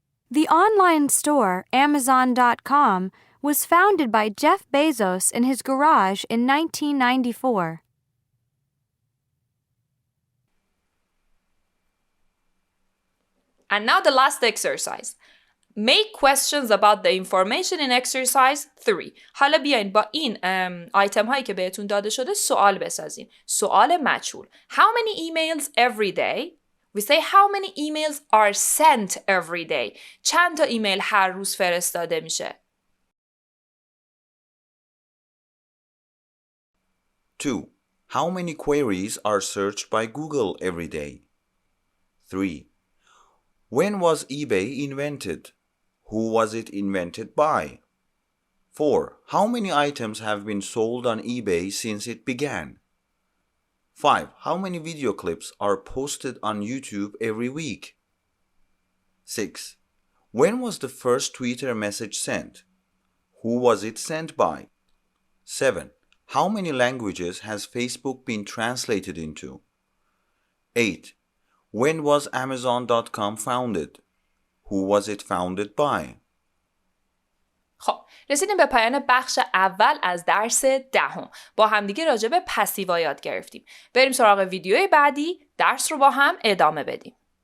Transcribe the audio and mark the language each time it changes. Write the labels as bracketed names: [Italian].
[English] The online store Amazon.com was founded by Jeff Bezos in his garage in 1994. And now the last exercise. Make questions about the information in exercise 3. [Persian] حالا بیاین با این آیتم هایی که بهتون داده شده سوال بسازین. سوال مجهول. [English] How many emails every day? We say how many emails are sent every day. [Persian] چند تا ایمیل هر روز فرستاده میشه؟ 2. [English] How many queries are searched by Google every day? 3. When was eBay invented? Who was it invented by? 4. How many items have been sold on eBay since it began? 5. How many video clips are posted on YouTube every week? 6. When was the first Twitter message sent? Who was it sent by? 7. How many languages has Facebook been translated into? 8. When was Amazon.com founded? Who was it founded by? [Persian] خب رسیدیم به پایان بخش اول از درس 10. با همدیگه راجع به پسیوا یاد گرفتیم. بریم سراغ ویدیوی بعدی، درس رو با هم ادامه بدیم.